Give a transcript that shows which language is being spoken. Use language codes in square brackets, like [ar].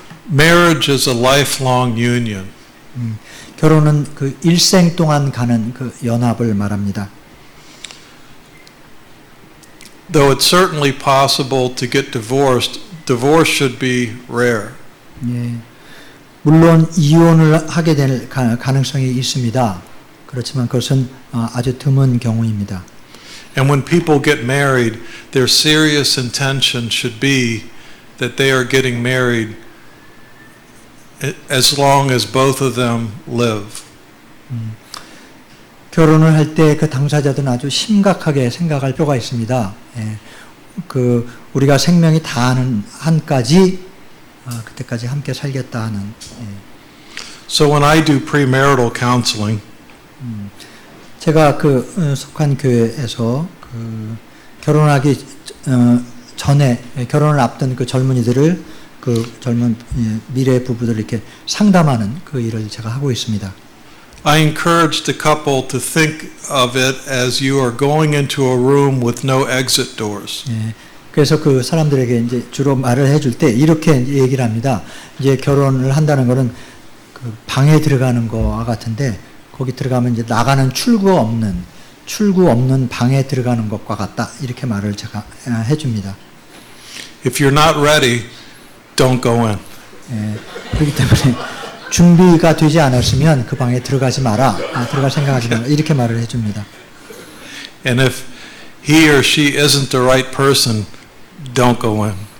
[en] Marriage is a lifelong union. [ko] 결혼은 그 일생 동안 가는 그 연합을 말합니다. [en] Though it's certainly possible to get divorced divorce should be rare. [ko] 예. 물론 이혼을 하게 될 가능성이 있습니다. 그렇지만 그것은 아주 드문 경우입니다. [en] And when people get married, their serious intention should be that they are getting married as long as both of them live. [ko] 결혼을 할 때 그 당사자들은 아주 심각하게 생각할 필요가 있습니다. 예. 그 우리가 생명이 다하는 한까지 그때까지 함께 살겠다 하는. 예. [en] So when I do premarital counseling, [ko] 제가 속한 교회에서 결혼하기 전에 결혼을 앞둔 그 젊은이들을 젊은 미래 부부들 이렇게 상담하는 그 일을 제가 하고 있습니다. [en] I encourage the couple to think of it as you are going into a room with no exit doors. [ko] 예. 그래서 그 사람들에게 이제 주로 말을 해줄 때 이렇게 얘기를 합니다. 이제 결혼을 한다는 거는 그 방에 들어가는 거와 같은데 거기 들어가면 이제 나가는 출구 없는 방에 들어가는 것과 같다. 이렇게 말을 제가 해줍니다. [en] If you're not ready, don't go in. [ko] 예. 그렇기 때문에 준비가 되지 않았으면 그 방에 들어가지 마라. 들어갈 생각하지 마라. 이렇게 말을 해줍니다. [en] And if he or she isn't the right person, don't go in.